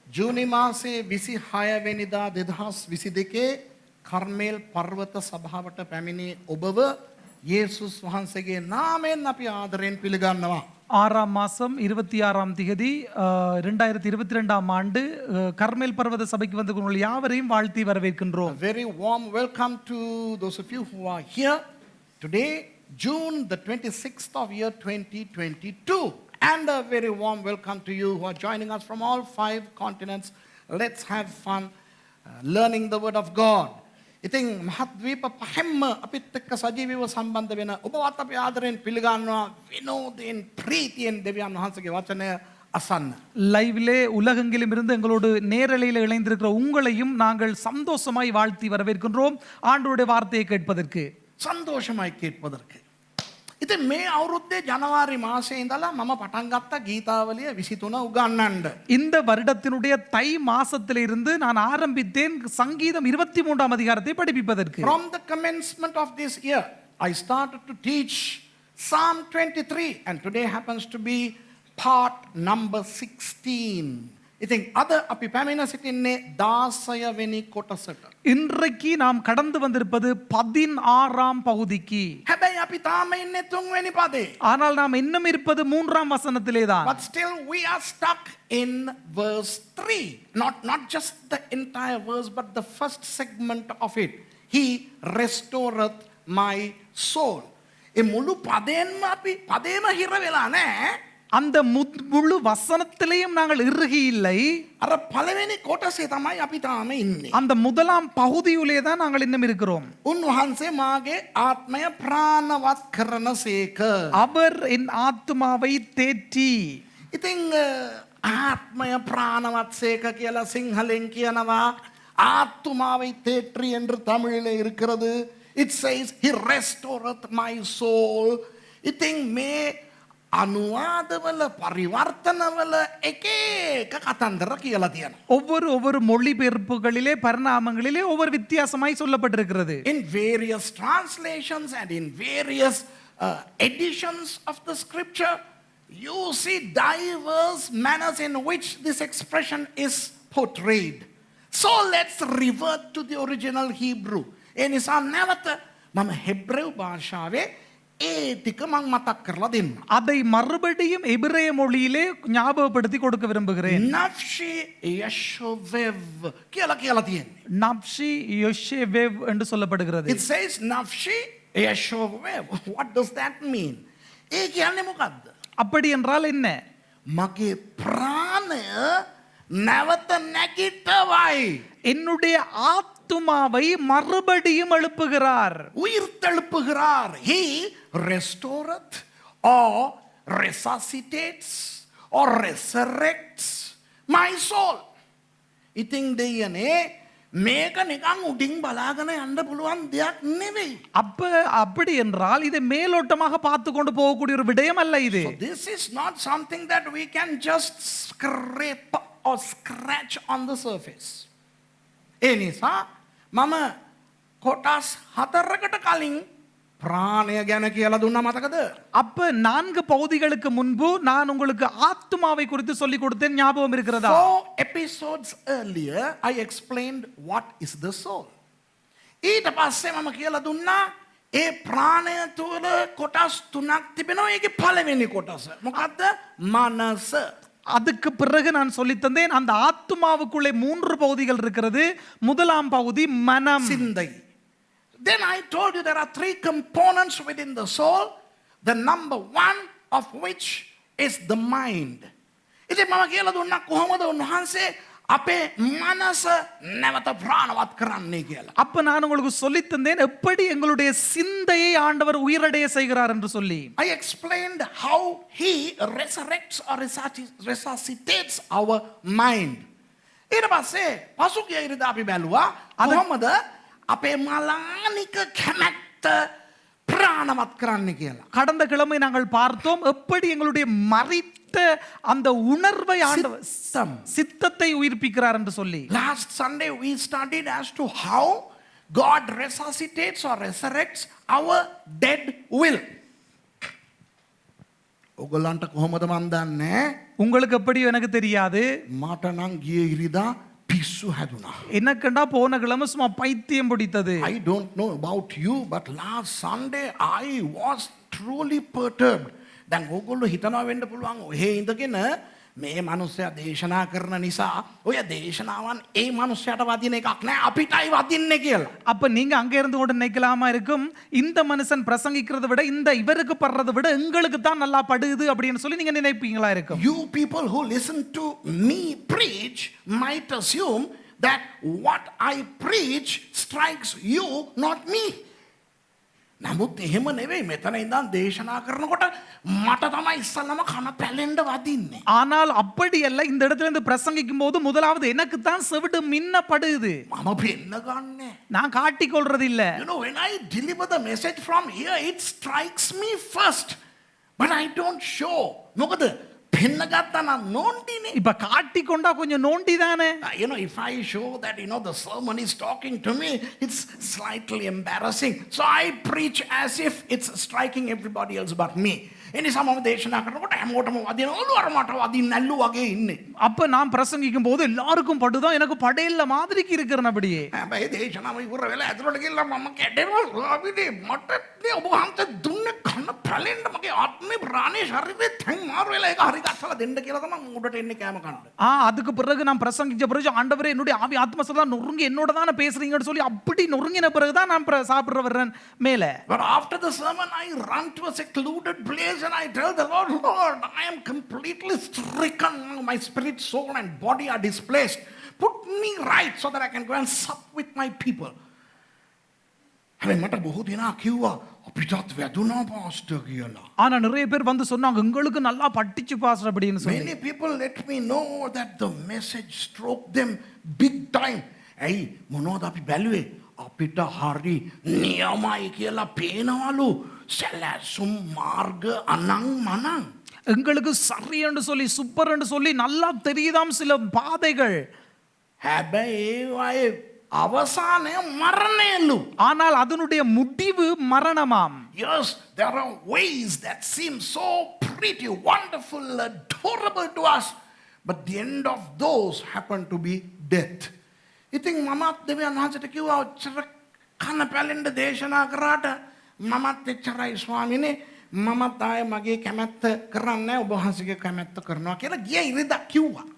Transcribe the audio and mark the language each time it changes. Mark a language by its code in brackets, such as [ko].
[si] ජූනි මාසේ 26 වෙනිදා 2022 කර්මේල් පර්වත සභාවට පැමිණි ඔබව යේසුස් වහන්සේගේ නාමයෙන් අපි ආදරයෙන් පිළිගන්නවා. [ta] 6ஆம் மாதம் 26ஆம் திகதி 2022ஆம் ஆண்டு கர்மேல் பர்வத சபைக்கு வந்து உங்கள் யாவரையும் வாழ்த்தி வரவேற்கின்றோம். [en] A very warm welcome to those of you who are here today, June the 26th of year 2022. And a very warm welcome to you who are joining us from all 5 continents. Let's have fun learning the word of God. [si] ඉතින් මහද්වීප පහෙන්ම අපිත් එක්ක සජීවීව සම්බන්ධ වෙන ඔබවත් අපි ආදරෙන් පිළිගන්නවා විනෝදයෙන් ප්‍රීතියෙන් දෙවියන් වහන්සේගේ වචනය අසන්න. [ta] லைவ்லே உலகெங்கிலும் இருந்து எங்களோடு நேரலையில் இணைந்திருக்கிற உங்களையும் நாங்கள் சந்தோஷமாய் வாழ்த்தி வரவேற்கின்றோம் ஆண்டவருடைய வார்த்தையை கேட்பதற்கு. සන්තෝෂමයි கேட்பதற்கு. [si] ඉතින් මේ අවුරුද්දේ ජනවාරි මාසයේ ඉඳලා මම පටන් ගත්ත ගීතාවලිය 23 උගන්වන්න. [ta] இந்த வருடத்தினுடைய தை மாசத்திலிருந்து நான் ஆரம்பித்தேன் சங்கீதம் 23ஆம் அதிகாரத்தை படிப்பிப்பதற்கு. [en] From the commencement of this year I started to teach Psalm 23 and today happens to be part number 16. [si] ඉතින් අද අපි පැමිණ සිටින්නේ 16 වෙනි කොටසට. [ta] இன்றைக்கு நாம் கடந்து வந்திருப்பது 16ஆம் பகுதிக்கு. [si] හැබැයි අපි තාම ඉන්නේ 3 වෙනි පදේ. [ta] ஆனால் நாம் இன்னும் இருப்பது 3ஆம் வசனத்திலே தான். [en] But still we are stuck in verse 3. Not just the entire verse but the first segment of it. He restoreth my soul. [si] ඒ මුළු පදයෙන්ම අපි පදේම හිර වෙලා නැහැ. [ta] அந்த முழு வசனத்திலேயும் நாங்கள் இறுகி இல்லை. [si] අර පළවෙනි කොටසේ තමයි අපි තාම ඉන්නේ. [ta] அந்த முதலாம் பகுதியிலே தான் நாங்கள் இன்னும் இருக்கிறோம். [si] උන්වහන්සේ මාගේ ආත්මය ප්‍රාණවත් කරනසේක. [ta] அவர் என் ஆத்துமாவை தேற்றி. [si] ඉතින් ආත්මය ප්‍රාණවත්සේක කියලා සිංහලෙන් කියනවා. [ta] ஆத்துமாவை தேற்றி என்று தமிழிலே இருக்கிறது. [en] It says he restoreth my soul. [si] ඉතින් මේ අනුවාදවල පරිවර්තනවල එක එක කතන්දර කියලා තියෙනවා. [ta] ஒவ்வொரு மொழிபெயர்ப்புகளிலே பரிணாமங்களிலே ஒவ்வொரு வித்தியாசமாய் சொல்லப்பட்டிருக்கிறது. [en] In various translations and in various editions of the scripture you see diverse manners in which this expression is portrayed. So let's revert to the original Hebrew. [si] ඒ නිසා නැවත මම හෙබ්‍රෙව් භාෂාවේ ඒ ටික මම මතක් කරලා දෙන්න. [ta] அதை மறுபடியும் எபிரேய மொழியிலே ஞாபகப்படுத்தி கொடுக்க விரும்புகிறேன். [si] நஃப்ஷி யஷோவெவ் කියලා තියෙන්නේ. [ta] நஃப்ஷி யஷோவெவ் என்று சொல்லப்படுகிறது. [en] It says நஃப்ஷி யஷோவெவ். What does that mean? [si] ඒ කියන්නේ මොකද්ද? [ta] அப்படி என்றால் என்ன? [si] මගේ ප්‍රාණය නැවත නැගිටවයි. [ta] என்னுடைய ஆத்துமாவை மறுபடியும் எழுப்புகிறார். உயிர்த்தெழுப்புகிறார். [en] He restoreth or resuscitates or resurrects my soul. [si] ඉතින් දෙයනේ මේක නිකන් උඩින් බලාගෙන යන්න පුළුවන් දෙයක් නෙවෙයි. [ta] அப்படி என்றால் இதை மேலோட்டமாக பார்த்து கொண்டு போகக்கூடிய ஒரு விடயம் அல்ல இது. [en] So this is not something that we can just scrape or scratch on the surface. [si] ඒ නිසා මම කොටස් 4කට කලින් ප්‍රාණය ගැන කියලා දුන්නා මතකද? [ta] அப்ப 4 பகுதிகளுக்கு முன்பு நான் உங்களுக்கு ஆத்துமாவை குறித்து சொல்லி கொடுத்தேன், ஞாபகம் இருக்கிறதா? [en] 4 episodes earlier I explained what is the soul. [si] ඊට පස්සේ මම කියලා දුන්නා ඒ ප්‍රාණය තුළ කොටස් 3ක් තිබෙනවා. ඒකේ පළවෙනි කොටස මොකද්ද? මනස. [ta] அதுக்கு பிறகு நான் சொல்லி தந்தேன் அந்த ஆத்துமாவுக்குள்ளே 3 பகுதிகள் இருக்கிறது. முதலாம் பகுதி மனம், சிந்தை. [en] Then I told you there are 3 components within the soul, the number 1 of which is the mind. [si] ඉතින් මම කියලා දුන්නා කොහොමද උන්වහන්සේ අපේ මනස නැවත ප්‍රාණවත් කරන්නේ කියලා. [ta] அப்ப நான் உங்களுக்கு சொல்லி தந்தேன் எப்படி எங்களுடைய சிந்தையை ஆண்டவர் உயிரடைய செய்கிறார் என்று சொல்லி. [en] I explained how he resurrects or resuscitates our mind. [si] ඊට පස්සේ පසුගිය ඉරිදා අපි බැලුවා කොහොමද අපේ මලානික කැමැත්ත ප්‍රාණවත් කරන්නේ කියලා. [ta] கடந்த கிழமை நாங்கள் பார்த்தோம் எப்படி எங்களுடைய மரித்த அந்த உணர்வை ஆண்டவர் சித்தத்தை உயிர்ப்பிக்கிறார் என்று சொல்லி. [en] Last Sunday we studied as to how God resuscitates or resurrects our dead will. [si] ඔගොල්ලන්ට කොහොමද මන් දන්නේ? [ta] உங்களுக்கு எப்படியோ எனக்கு தெரியாது. [si] මට නම් ගිය ඉරිදා පිස්සු හැදුනා. [ta] எனக்குண்டா போன கிழமை சும்மா பைத்தியம் பிடித்தது. [en] I don't know about you, but last Sunday I was truly perturbed. [si] දැන් ඕගොල්ලෝ හිතනවා වෙන්න පුළුවන් ඔහෙ ඉඳගෙන මේ මනුස්සයා දේශනා කරන නිසා ඔය දේශනාවන් ඒ මනුස්සයාට වදින එකක් නෑ අපිටයි වදින්නේ කියලා. [ta] அப்ப நீங்க அங்க இருந்து கூட நினைக்கலாமா இருக்கும் இந்த மனுஷன் பிரசங்கிக்கிறதை விட இந்த இவருக்கு படுறதை விட எங்களுக்கு தான் நல்லா படுது அப்படின்னு சொல்லி நீங்க நினைப்பீங்களா இருக்கும். [en] You people who listen to me preach might assume that what I preach strikes you, not me. [si] නමුත් එහෙම නෙවෙයි මෙතන ඉඳන් දේශනා කරනකොට මට තමයි ඉස්සල්ලාම කන පැලෙන්න වදින්නේ. [ta] ஆனால் அப்படி அல்ல, இந்த இடத்துல இருந்து பிரசங்கிக்கும் போது முதலாவது எனக்கு தான் செவிடு மின்னப்படுது. [si] මම පෙන්න ගන්නෑ. [ta] நான் காட்டிக் கொள்றது இல்ல. [en] You know, when I deliver the message from here, it strikes me first, but I don't show. [si] මොකද පෙන්න ගත්තා නම් නෝන්ඩිනේ. [ta] இப்ப காட்டிக் கொண்டா கொஞ்சம் நோண்டி தானே. [en] You know, if I show that, the sermon is talking to me, it's slightly embarrassing. So I preach as if it's striking everybody else but me. [si] එනිසා මම දේශනා කරනකොට හැමෝටම වදින ඔළුවර මට වදින්න නැල්ලු වගේ ඉන්නේ. [ta] அப்ப நான் பிரசங்கிக்கும் போது எல்லாருக்கும் படுதான், எனக்கு படையில மாதிரிக்கு இருக்கிறேன் அப்படியே. [si] හැබැයි දේශනාව ඉවර වෙලා ඇතුළට ගිහලා මම කැඩෙනවා අපිනේ මට නේ ඔබ වහන්සේ දුන්නේ කන පැලෙන්න මගේ ආත්මේ ප්‍රාණේ ශරීරේ තැන් මාරු වෙලා ඒක හරි ගස්සලා දෙන්න කියලා තමයි උඩට එන්නේ කෑම කන්න. [ta] அதுக்கு பிறகு நான் பிரசங்கிச்ச பிறகு ஆண்டவரே என்னுடைய ஆவி ஆத்மசதா நொறுங்கி என்னோட தானே பேசுறீங்கன்னு சொல்லி அப்படி நொறுங்கின பிறகுதான் நான் சாப்பிடுற வர்றேன் மேல. [en] But after the sermon I run to a secluded place and I tell the Lord, Lord, I am completely stricken. My spirit, soul and body are displaced. Put me right so that I can go and sup with my people. [si] හැබැයි මට බොහෝ දෙනා කිව්වා අපිටත් වැදුනා pastor කියලා. [ta] ஆனா நிறைய பேர் வந்து சொன்னாங்க உங்களுக்கு நல்லா பட்டிச்சு பாஸ்டர் அப்படின்னு சொல்லி. [en] Many people let me know that the message struck them big time. [si] ඇයි මොනවද අපි බැලුවේ? අපිට හරි නියමයි කියලා පේනවලු. සැලැසුම් මාර්ග අනං මනං. [ta] எங்களுக்கு சரி என்று சொல்லி சூப்பர் என்று சொல்லி நல்லா தெரியுதாம் சில பாதைகள். [si] හැබැයි ඒවායේ අවසානය මරණයලු. [ta] ஆனால் அதனுடைய முடிவு மரணமாம். [en] Yes, there are ways that seem so pretty, wonderful, adorable to us, but the end of those happen to be death. [si] ඉතින් මමත් දෙවියන් වහන්සේට කිව්වා ඔච්චර කන පැලෙන්න දේශනා කරාට මමත් එච්චරයි ස්වාමීනි මමත් ආයේ මගේ කැමැත්ත කරන්නේ නැහැ ඔබ වහන්සේගේ කැමැත්ත කරනවා කියලා ගිය ඉරිදා කිව්වා.